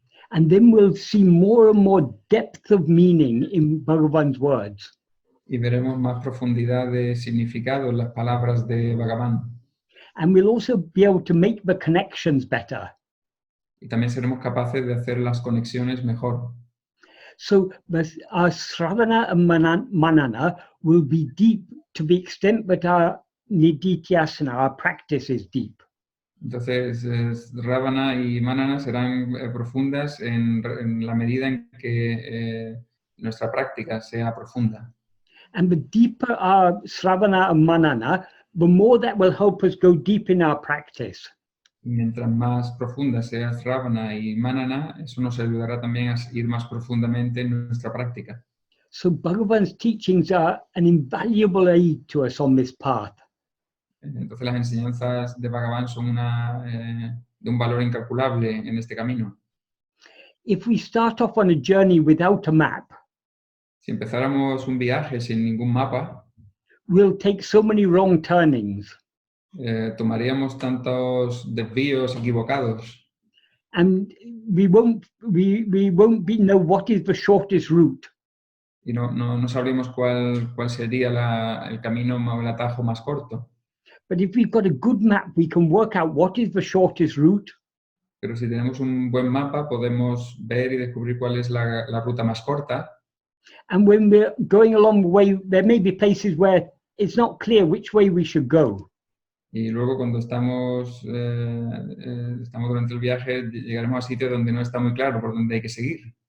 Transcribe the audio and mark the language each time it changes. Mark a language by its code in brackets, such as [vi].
[en] And then we'll see more and more depth of meaning in Bhagavan's words. [es] Y veremos más profundidad de significado en las palabras de Bhagavan. [en] And we'll also be able to make the connections better. [es] Y también seremos capaces de hacer las conexiones mejor. [en] So our Sravana and Manana will be deep to the extent that our Nididhyasana, our practice, is deep. [es] Entonces, Ravana y Manana serán profundas en la medida en que nuestra práctica sea profunda. [en] And the deeper our Sravana and Manana, the more that will help us go deep in our practice. [es] Mientras más profunda sea Sravana y Manana, eso nos ayudará también a ir más profundamente en nuestra práctica. [en] So Bhagavan's teachings are an invaluable aid to us on this path. [es] Entonces las enseñanzas de Bhagavan son de un valor incalculable en este camino. [en] If we start off on a journey without a map, [es] Si empezáramos un viaje sin ningún mapa, [en] we'll take so many wrong turnings, [es] tomaríamos tantos desvíos equivocados [en] and we won't know what is the shortest route. [es] y no sabríamos cuál sería el camino o el atajo más corto. [en] But if we've got a good map, we can work out what is the shortest route, [es] Pero si tenemos un buen mapa, podemos ver y descubrir cuál es la ruta más corta. [en] and when we're going along the way, there may be places where it's not clear which way we should go. [es] Y luego cuando estamos durante el viaje, llegaremos a sitios donde no está muy claro por dónde hay que seguir.